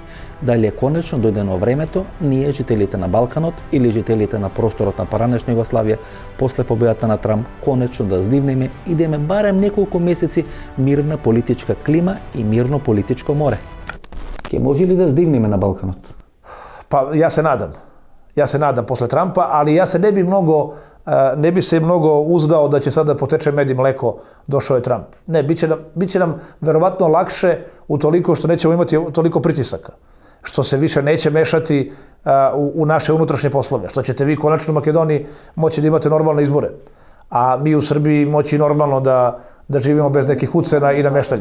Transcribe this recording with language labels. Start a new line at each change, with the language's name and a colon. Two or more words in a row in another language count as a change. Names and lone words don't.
Macedonian: Дали е конечно дојдено времето ние, жителите на Балканот или жителите на просторот на поранешна Југославија, после победата на Трамп, конечно да здивнеме и да имаме барем неколку месеци мирна политичка клима и мирно политичко море? Ке може ли да здивнеме на Балканот?
Serbian: Pa ja se nadam posle Trumpa, ali ja se ne bi se mnogo uzdao da će sada poteče med i mleko, došao je Trump. Ne, bit će nam verovatno lakše utoliko što nećemo imati toliko pritisaka, što se više neće mešati u naše unutrašnje poslove, što ćete vi konačno u Makedoniji moći da imate normalne izbore, a mi u Srbiji moći normalno da živimo bez nekih ucena i nameštaljke.